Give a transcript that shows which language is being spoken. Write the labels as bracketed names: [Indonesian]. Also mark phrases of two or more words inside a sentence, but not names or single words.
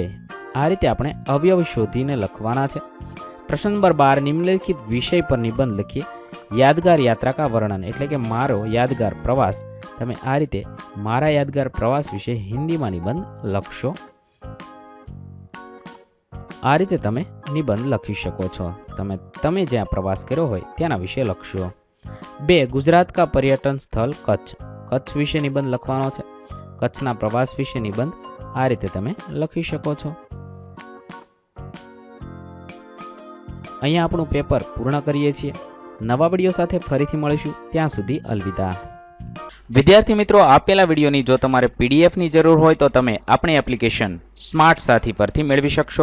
[Gujarati] આ રીતે આપણે અવયવ શોધીને લખવાના છે। [Hindi] प्रश्न नंबर 12, निम्नलिखित विषय पर निबंध लखिए। यादगार यात्रा का वर्णन [Gujarati] એટલે કે મારો યાદગાર પ્રવાસ। તમે આ રીતે મારા યાદગાર પ્રવાસ વિષે [Hindi] हिंदी में [Gujarati] નિબંધ લખશો। આ રીતે તમે નિબંધ લખી શકો છો। તમે જ્યાં પ્રવાસ કર્યો હોય તેના વિષે લખશો। 2, [Hindi] गुजरात का पर्यटन स्थल कच्छ, [Gujarati] કચ્છ વિષે નિબંધ લખવાનો છે। કચ્છના પ્રવાસ વિષે નિબંધ આ રીતે તમે લખી શકો છો। અહીંયા આપણું પેપર પૂર્ણ કરીએ છીએ। નવા વિડિયો સાથે ફરીથી મળીશું, ત્યાં સુધી અલવિદા। વિદ્યાર્થી મિત્રો, આપેલા વિડીયોની જો તમારે પીડીએફની જરૂર હોય તો તમે આપણી એપ્લિકેશન સ્માર્ટ સાથી પરથી મેળવી શકશો.